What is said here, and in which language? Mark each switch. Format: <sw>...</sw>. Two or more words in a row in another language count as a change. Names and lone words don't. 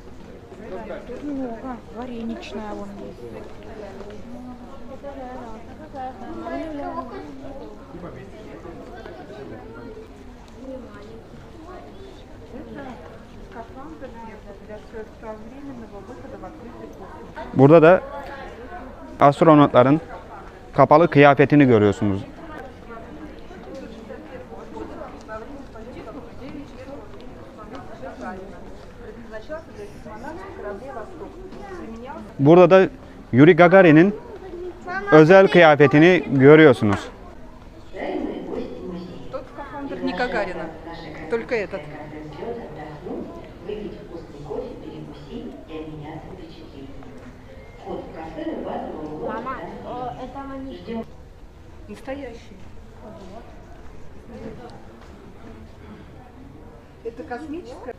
<tr>Burada da astronotların kapalı kıyafetini görüyorsunuz. Burada da Yuri Gagarin'in özel kıyafetini görüyorsunuz.</tr> <ru>Тот скафандр не Гагарина, только этот. Мама, этого не ждем. Настоящий. Это космическая.</ru>